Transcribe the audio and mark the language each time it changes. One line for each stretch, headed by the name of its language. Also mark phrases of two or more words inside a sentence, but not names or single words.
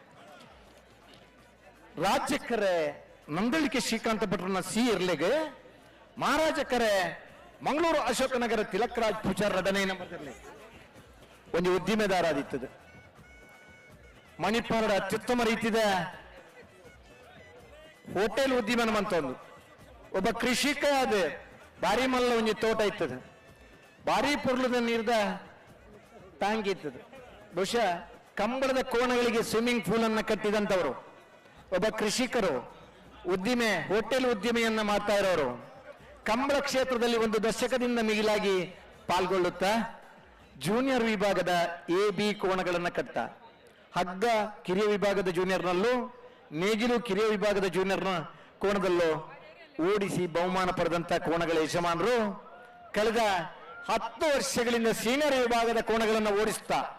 Kannada: ರಾಜ್ಯಕರೆ ನಂದಳಿಕೆ ಶ್ರೀಕಾಂತ ಪಟ್ಟಣ ಸಿ ಇರ್ಲೆಗೆ ಮಹಾರಾಜ ಕರೆ ಮಂಗಳೂರು ಅಶೋಕನಗರ ತಿಲಕರಾಜ್ ಪೂಜಾರ 2ನೇ ನಂಬರ್ದಲ್ಲಿ ಒಂದು ಉದ್ದಿಮೆದಾರ ಆದಿತ್ತದು.
Tulu: ಮಣಿಪಾಲದ ಅತ್ಯುತ್ತಮ ರೀತಿಯ ಹೋಟೆಲ್ ಉದ್ಯಮನ ಮಂತೊಂದು
Kannada: ಒಬ್ಬ ಕೃಷಿಕ
Tulu: ಅದ ಬಾರಿ ಮಲ್ಲ ಒಂಜಿ ತೋಟ ಇತ್ತದ, ಬಾರಿ ಪೊರ್ಲದ ನೀರ್ದ ಟ್ಯಾಂಕ್ ಇತ್ತದ.
Kannada: ಬಹುಶಃ ಕಂಬಳದ ಕೋಣಗಳಿಗೆ ಸ್ವಿಮ್ಮಿಂಗ್ ಪೂಲ್ ಅನ್ನ ಕಟ್ಟಿದಂತವರು ಒಬ್ಬ ಕೃಷಿಕರು, ಉದ್ದಿಮೆ ಹೋಟೆಲ್ ಉದ್ದಿಮೆಯನ್ನ ಮಾಡ್ತಾ ಇರೋರು. ಕಂಬಳ ಕ್ಷೇತ್ರದಲ್ಲಿ ಒಂದು ದಶಕದಿಂದ ಮಿಗಿಲಾಗಿ ಪಾಲ್ಗೊಳ್ಳುತ್ತಾ ಜೂನಿಯರ್ ವಿಭಾಗದ ಎ ಬಿ ಕೋಣಗಳನ್ನು ಕಟ್ಟ ಹಗ್ಗ ಕಿರಿಯ ವಿಭಾಗದ ಜೂನಿಯರ್ನಲ್ಲೂ ನೇಗಿಲು ಕಿರಿಯ ವಿಭಾಗದ ಜೂನಿಯರ್ನ ಕೋಣದಲ್ಲೂ ಓಡಿಸಿ ಬಹುಮಾನ ಪಡೆದಂತ ಕೋಣಗಳ ಯಜಮಾನರು ಕಳೆದ 10 ವರ್ಷಗಳಿಂದ ಸೀನಿಯರ್ ವಿಭಾಗದ ಕೋಣಗಳನ್ನು ಓಡಿಸ್ತಾ